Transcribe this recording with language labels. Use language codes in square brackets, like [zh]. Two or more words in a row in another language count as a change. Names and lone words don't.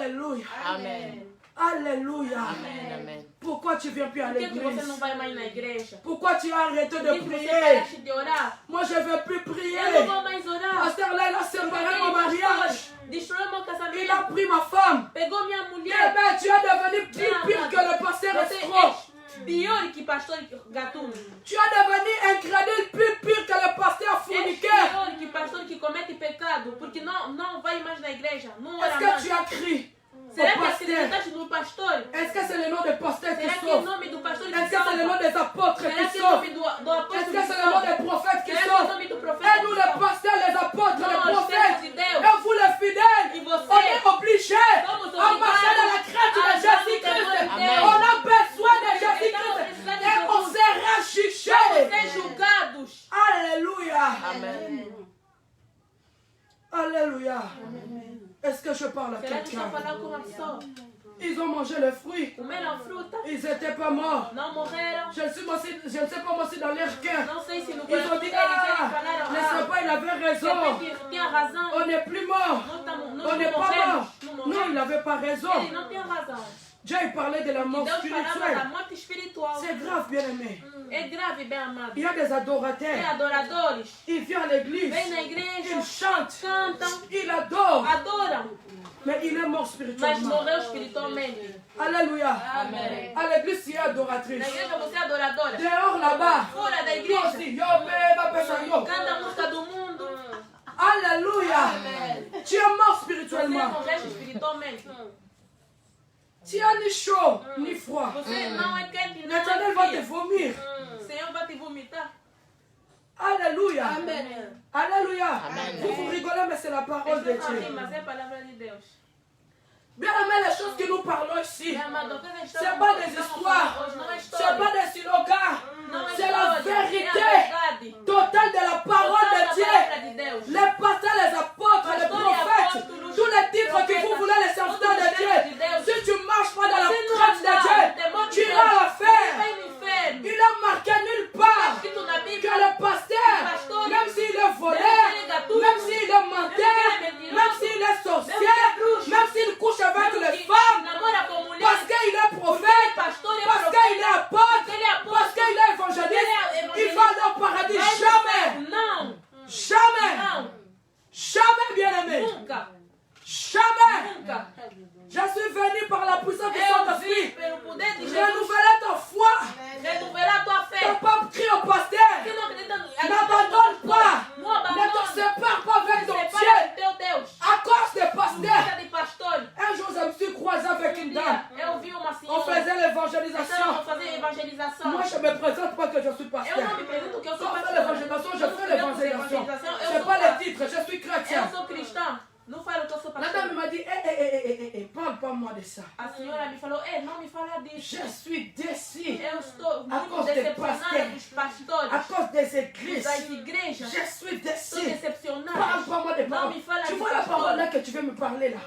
[fr] Alléluia. Amen. Alléluia. Amen. Amen. Pourquoi tu ne viens plus à [pt] Por que você [fr] l'église? [pt] não vai mais na igreja? [fr] Pourquoi tu as arrêté [pt] Por [fr] de [pt] que você [fr] prier? [pt] paraste de orar? [fr] Moi, je ne veux plus [pt] Eu não [fr] prier. [pt] vou mais orar. [fr] Pasteur, là, il a séparé mon mariage. [pt] Destruiu meu [fr] Il a [pt] casamento. [fr] pris ma femme. [pt] Pegou minha [fr] Eh [pt] mulher. [fr] bien, tu es devenu plus pire que le pasteur [pt] Você [fr] escroc. [pt] é pior que pastor gatuno. [fr] Tu es devenu incrédule plus pire que le pasteur [pt] É [fr] fourniqueur. [pt] pior que pastor que comete pecado. Porque não vai mais na igreja. Não ora [fr] Est-ce que [pt] mais. [fr] tu as crié [pt] Será [fr] au [pt] que [fr] pasteur? [pt] acreditaste no pastor? [fr] Est-ce que c'est le nom des pasteurs qui [pt] Será que é o [fr] sauvent? [pt] nome do pastor que [fr] Est-ce que c'est le nom [pt] salva? [fr] des apôtres [pt] Será [fr] qui [pt] que é o [fr] sauvent? [pt] nome do [fr] Est-ce [pt] apóstolo [fr] que [pt] que [fr] c'est le nom [pt] salva? [fr] des prophètes qui [pt] Será que é o [fr] sauvent? [pt] nome do profeta [fr] Et [pt] que [fr] nous, les [pt] salva? [fr] pasteurs, les apôtres, les [pt] Nós, [fr] prophètes, [pt] servos de Deus. [fr] et vous, les fidèles, [pt] E você? [fr] on est obligés [pt] Somos [fr] à marcher dans la crainte de [pt] obrigados a [fr] Jésus-Christ. [pt] andar no temor de Deus. [fr] On a besoin de [pt] Então, [fr] Jésus-Christ. [pt] precisamos de [fr] Et on [pt] Jesus. [fr] sera jugés. [pt] Ser julgados. [fr] Alléluia. Amen. Alléluia. Est-ce que je parle à [pt] Será que estou [fr] quelqu'un? [pt] falando com uma pessoa? [fr] Ils ont mangé le fruit. [pt] Comeram fruta? [fr] Ils n'étaient pas morts. [pt] Não morreram? [fr] Je ne sais pas moi si dans leur cœur. [pt] Não sei se no [fr] Ils ont [pt] coração [fr] dit, [pt] deles eles [fr] ah, [pt] falaram, [fr] laissez pas, il avait raison. [pt] Você tinha razão. [fr] On n'est plus mort. On n'est pas mort. Non, il n'avait pas raison. [pt] Ele não tinha razão. [fr] Dieu il parlait de la mort [pt] Deus falava da [fr] spirituelle. [pt] morte espiritual. [fr] C'est grave, bien aimé. [pt] É grave, bem amado. [fr] Il y a des [pt] Tem [fr] adorateurs. [pt] adoradores. [fr] Ils viennent à l'église. [pt] Vem na igreja. [fr] Ils chantent. [pt] Cantam. [fr] Ils adorent. [pt] Adoram. [fr] Mais il est mort [pt] Mas [fr] spirituellement. [pt] morreu espiritualmente. [fr] Alléluia. Amen. À l'église, il y a adoratrice. [pt] Na igreja você é adoradora. [fr] Dehors là-bas. [pt] Fora da [fr] Toi [pt] igreja. [fr] aussi. Yo, bébé, bébé, yo. [pt] Canta a música do mundo. [fr] Alléluia. Tu es mort [pt] Você [fr] spirituellement. [pt] morreu espiritualmente. [fr] Tu as ni chaud, ni froid. [pt] Você não é quente, não [fr] L'Éternel va te [pt] é frio. [fr] vomir. [pt] O Senhor vai te vomitar. [fr] Alléluia. Amen. Alléluia. Amen. Vous rigolez, mais c'est la parole de [pt] Estou falando, [fr] Dieu. [pt] mas é a palavra de Deus. [fr] Bien aimé, les choses que nous parlons ici, [pt] Meu amado, o que nós [fr] c'est [pt] estamos [fr] pas des [pt] estamos [fr] histoires, [pt] falando hoje não é [fr] c'est [pt] história. [fr] pas des slogans, [pt] Não é [fr] c'est la [pt] história, é a [fr] vérité [pt] verdade. [fr] totale de la parole [pt] Total [fr] de [pt] da [fr] Dieu. [pt] palavra de Deus. [fr] Les pasteurs, les apôtres, les prophètes, tous les titres que vous voulez, les serviteurs de Dieu. Si tu ne marches pas dans la crainte de Dieu, tu iras à l'enfer. [pt] Vai no inferno. [fr] Il est marqué nulle part [pt] Escrito na [fr] que [pt] Bíblia. [fr] le pasteur, même s'il est voleur, même s'il est menteur, même s'il est sorcier, même s'il couche avec les femmes, [pt] Namora com mulher. [fr] parce qu'il est prophète, [pt] Pastor e [fr] parce qu'il est apôtre, [pt] Ele é apóstolo. [fr] parce qu'il est évangéliste, il va dans le paradis. Jamais, [pt] Não. [fr] jamais, [pt] Não. [fr] jamais, bien-aimé, [pt] Nunca. [fr] jamais. [pt] Nunca. [fr] Je suis venu par la puissance du [pt] Eu vim [fr] Saint-Esprit. [pt] pelo poder de Jesus. [fr] Renouveler ta foi. [pt] Renouvelar a tua fé. [fr] Ton pape crie au pasteur. [pt] Se não acredita, [fr] N'abandonne pas. [pt] Não [fr] Ne te [pt] abandone. [fr] sépare pas avec ton [pt] Separa [fr] Dieu. [pt] do teu Deus. [fr] À cause des pasteurs. [pt] Fica de pastor. [fr] Un jour, je me suis croisé avec une dame. [pt] Eu vi uma [fr] On [pt] senhora. [fr] faisait [pt] Então, [fr] l'évangélisation. [pt] vamos fazer evangelização. [fr] Moi, je ne me présente pas que je suis [pt] Eu [fr] pasteur. [pt] não me apresento que eu sou [fr] Quand on fait [pt] pastor. [fr] l'évangélisation, je fais l'évangélisation. Je n'ai pas les titres, je suis chrétien. [pt] Eu sou cristã. Não falo que eu sou [fr] La dame [pt] pastor. [fr] m'a dit, parle pas moi de ça. [pt] A senhora me falou, não me fala disso. [fr] Je suis déçu [pt] Eu estou [fr] A [pt] muito [fr] cause des [pt] decepcionada [fr] pasteurs. [pt] dos pastores, [fr] à cause des églises. [pt] das igrejas. [fr] Je suis [pt] Estou [fr] déçu. [pt] decepcionada. [fr] Parle pas moi de [pt] Não [fr] paroles. [pt] me fala [fr] Tu [pt] de [fr] vois la parole [pt] pastor. [fr] là que tu veux me parler là.